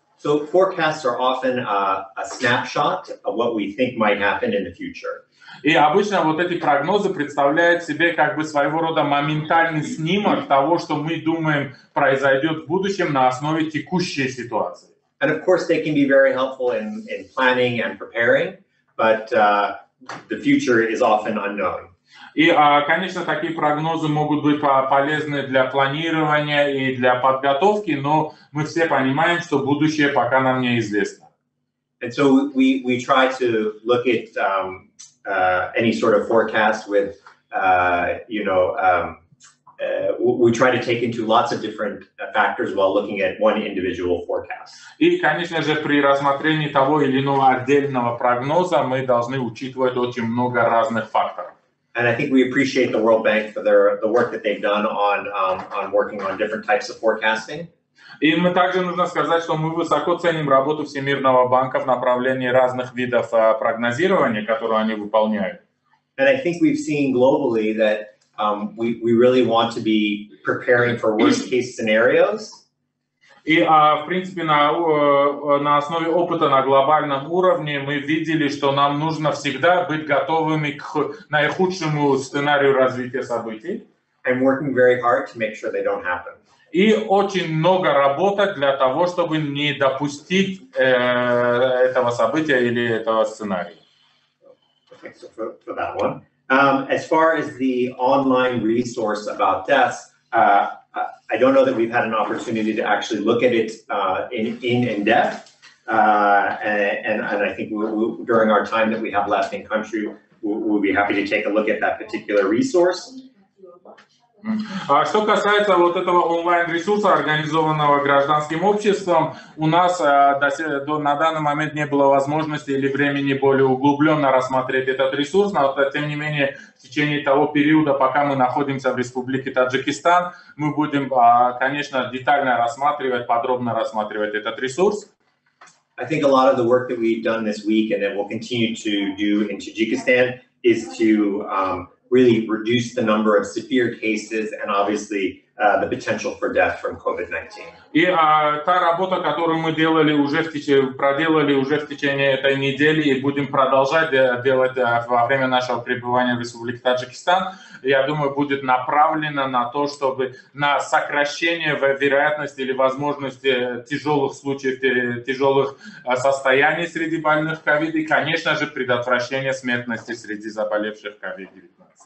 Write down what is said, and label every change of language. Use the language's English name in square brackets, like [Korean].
[English] So forecasts are often a snapshot of what we think might happen in the future. [Russian] И обычно вот эти прогнозы представляют себе как бы своего рода моментальный снимок того, что мы думаем произойдет в будущем на основе текущей ситуации. [English] And of course, they can be very helpful in planning and preparing, but the future is often unknown. [Russian] И, конечно, такие прогнозы могут быть полезны для планирования и для подготовки, но мы все понимаем, что будущее пока нам неизвестно. [English] And so we try to look at any sort of forecast with, we try to take into lots of different factors while looking at one individual forecast. [Russian] И, конечно же, при рассмотрении того или иного отдельного прогноза мы должны учитывать очень много разных факторов. [English] And I think we appreciate the World Bank for the work that they've done on working on different types of forecasting. [Russian] И мы также нужно сказать, что мы высоко ценим работу Всемирного банка в направлении разных видов прогнозирования, которые они выполняют. [English] And I think we've seen globally that we really want to be preparing for worst case scenarios. [Russian] И, в принципе, на основе опыта на глобальном уровне мы видели, что нам нужно всегда быть готовыми к наихудшему сценарию развития событий. [English] And working very hard to make sure they don't happen. [Russian] И очень много работать для того, чтобы не допустить этого события или этого сценария. [English] Okay, so for that one. As far as the online resource about deaths, I don't know that we've had an opportunity to actually look at it in depth, and I think during our time that we have left in country, we'll be happy to take a look at that particular resource. [Russian] Что касается вот этого онлайн-ресурса, организованного гражданским обществом, у нас на данный момент не было возможности или времени более углубленно рассмотреть этот ресурс, но тем не менее в течение того периода, пока мы находимся в Республике Таджикистан, мы будем, конечно, детально рассматривать, подробно рассматривать этот ресурс. [English] I think a lot of the work that we've done this week and that we'll continue to do in Tajikistan is to really reduce the number of severe cases and obviously the potential for death from COVID-19. [Russian] И та работа, которую мы проделали уже в течение этой недели и будем продолжать делать во время нашего пребывания в Республике Таджикистан, я думаю, будет направлена на то, чтобы на сокращение вероятности или возможности тяжелых случаев, тяжелых состояний среди больных COVID и, конечно же, предотвращение смертности среди заболевших COVID-19.